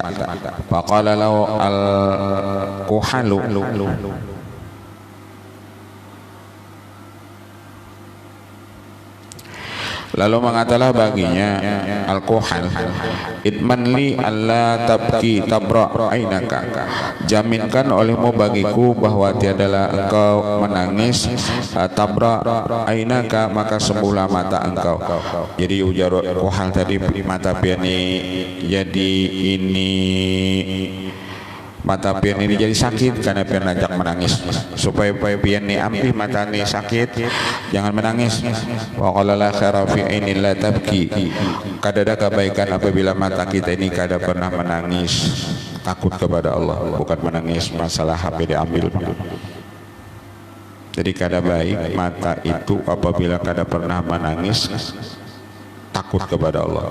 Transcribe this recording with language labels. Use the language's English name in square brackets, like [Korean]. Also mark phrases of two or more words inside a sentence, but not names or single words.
[Arabic] فقال له الكحال, [Banjar] lalu mengatalah baginya al-kuhal, [Arabic] اضمن لي ألا تبكي تبرأ عينك, [Banjar] jaminkan olehmu bagiku bahwa tiadalah engkau menangis, [Arabic] تبرأ عينك, [Banjar] maka sembuhlah mata engkau. Jadi ujar kuhal tadi mata piani, jadi ini mata pian ini jadi sakit karena pian ajak menangis, supaya pian ini ampih mata ini sakit jangan menangis. [Arabic] وقال لا خير في عين لا تبكي, [Banjar] kadada kebaikan apabila mata kita ini kada pernah menangis takut kepada Allah, bukan menangis masalah HP diambil. Jadi kada baik mata itu apabila kada pernah menangis takut kepada Allah.